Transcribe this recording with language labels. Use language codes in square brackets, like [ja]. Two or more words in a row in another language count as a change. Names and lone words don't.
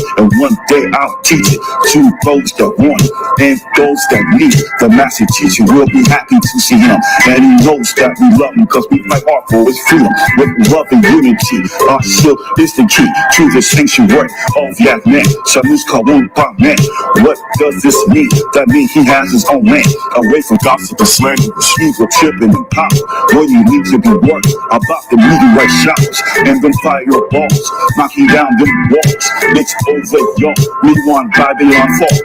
[en] And one day I'll teach it to those that want it and those that need it. The master teacher will be happy to see him, and he knows that we love him because we fight hard for his freedom. With love and unity, our shield is the key to the sanctuary of that man. Shamus Kawun man. What does this mean? That means he has his own land, away from gossip and slander, evil, tripping and power. Where you need to be worried about the meteorite showers and them fireballs knocking down them walls. It's over, y'all. We want Babylon fall.